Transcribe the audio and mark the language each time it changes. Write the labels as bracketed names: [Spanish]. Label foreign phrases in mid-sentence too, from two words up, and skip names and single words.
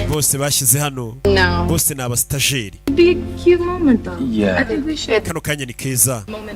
[Kinyarwanda] Bose bashyize hano. No. Bose ni abastajeri. [English] Be a cute moment though. Yeah. I think we should. [Kinyarwanda] Kano kanya ni keza. Moment.